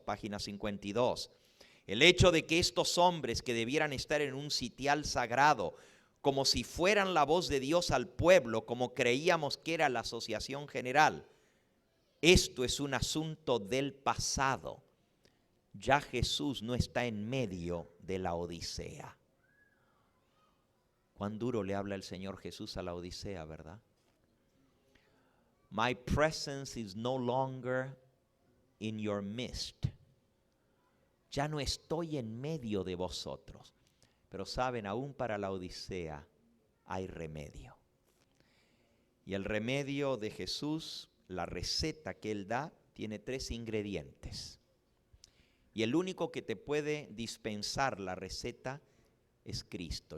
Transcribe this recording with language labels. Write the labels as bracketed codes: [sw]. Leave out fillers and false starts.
[es] Página 52. El hecho de que estos hombres que debieran estar en un sitial sagrado, como si fueran la voz de Dios al pueblo, como creíamos que era la asociación general, esto es un asunto del pasado. Ya Jesús no está en medio de la Odisea. Cuán duro le habla el Señor Jesús a la Odisea, ¿verdad? [en] My presence is no longer in your midst. [es] Ya no estoy en medio de vosotros. Pero saben, aún para la Odisea hay remedio. Y el remedio de Jesús, la receta que Él da, tiene 3 ingredientes. Y el único que te puede dispensar la receta es Cristo.